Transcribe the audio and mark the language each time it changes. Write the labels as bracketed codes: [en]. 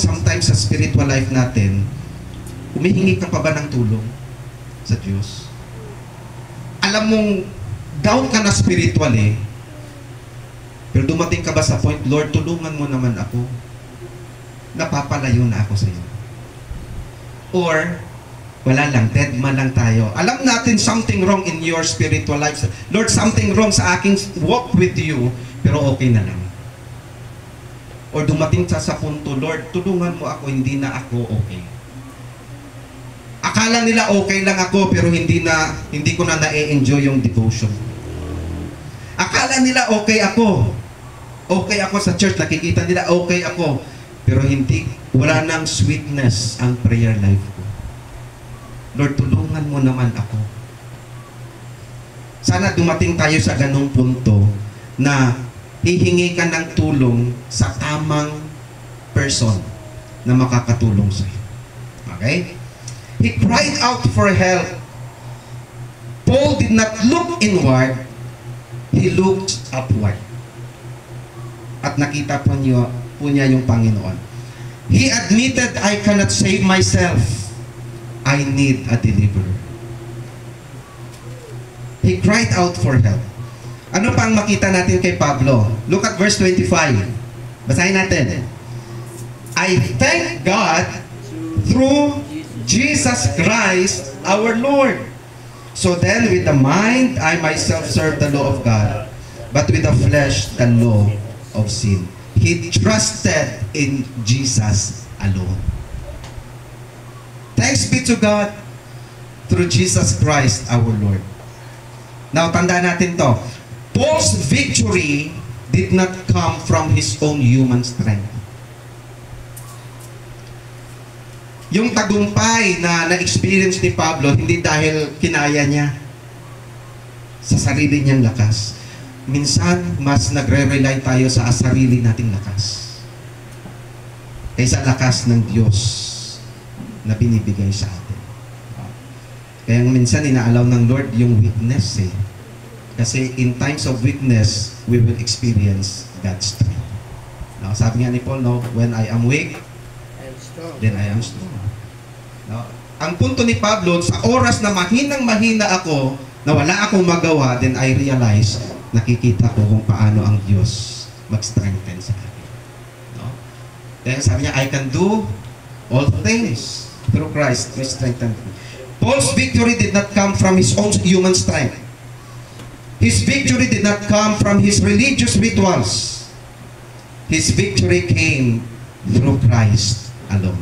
[tl] Sometimes sa spiritual life natin, humihingi ka pa ba ng tulong sa Diyos? Alam mong down ka na spiritually, pero dumating ka ba sa point, Lord, tulungan mo naman ako. Napapalayo na ako sa iyo. Or, wala lang, dead man lang tayo. Alam natin [en] something wrong in your spiritual life. Lord, something wrong sa aking walk with you, [tl] pero okay na lang. Or dumating sa punto, Lord, tulungan mo ako, hindi na ako okay. Akala nila okay lang ako, pero hindi ko na na-enjoy yung devotion. Akala nila okay ako. Okay ako sa church, nakikita nila okay ako. Pero wala nang sweetness ang prayer life ko. Lord, tulungan mo naman ako. Sana dumating tayo sa ganung punto na hihingi ka ng tulong sa tamang person na makakatulong sa iyo. Okay? [en] He cried out for help. Paul did not look inward, he looked upward. [tl] At nakita po niya yung Panginoon. [en] He admitted, I cannot save myself. I need a deliverer. He cried out for help. [tl] Ano pa ang makita natin kay Pablo? [en] Look at verse 25. [tl] Basahin natin. [en] I thank God through Jesus Christ our Lord. So then with the mind, I myself serve the law of God, but with the flesh, the law of sin. He trusted in Jesus alone. Thanks be to God through Jesus Christ our Lord. Now, [tl] tandaan natin to. [en] Paul's victory did not come from his own human strength. [tl] Yung tagumpay na na-experience ni Pablo, hindi dahil kinaya niya sa sarili niyang lakas. Minsan, mas nagre-rely tayo sa sarili nating lakas kaysa lakas ng Diyos na binibigay sa atin. Kaya minsan, inaalaw ng Lord yung weakness eh. [en] Kasi in times of weakness, we will experience God's strength. Now, [tl] sabi nga ni [en] Paul, no, when I am weak, then I am strong. No? [tl] Ang punto ni Pablo, sa oras na mahinang-mahina ako, na wala akong magawa, then I realize, nakikita ko kung paano ang Diyos mag-strengthen sa akin. No? Kaya sabi niya, [en] I can do all things through Christ who strengthens me. Paul's victory did not come from his own human strength. His victory did not come from his religious rituals. His victory came through Christ alone.